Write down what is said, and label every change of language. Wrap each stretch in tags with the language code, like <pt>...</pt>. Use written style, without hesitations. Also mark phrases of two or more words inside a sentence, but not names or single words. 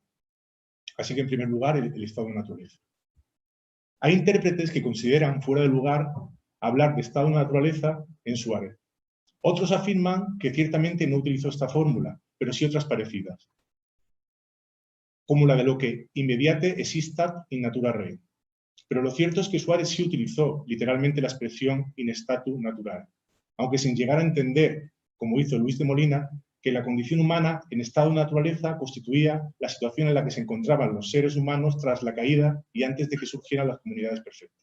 <es>Así que, en primer lugar, el estado de naturaleza. Hay intérpretes que consideran fuera de lugar hablar de estado de naturaleza en Suárez. Otros afirman que ciertamente no utilizó esta fórmula, pero sí otras parecidas, como la de lo que</es> <la>immediate existat in natura rei.</la> <es>Pero lo cierto es que Suárez sí utilizó literalmente la expresión</es> <la>in statu natural,</la> <es>aunque sin llegar a entender, como hizo Luis de Molina, que la condición humana en estado de naturaleza constituía la situación en la que se encontraban los seres humanos tras la caída y antes de que surgieran las comunidades perfectas.</es>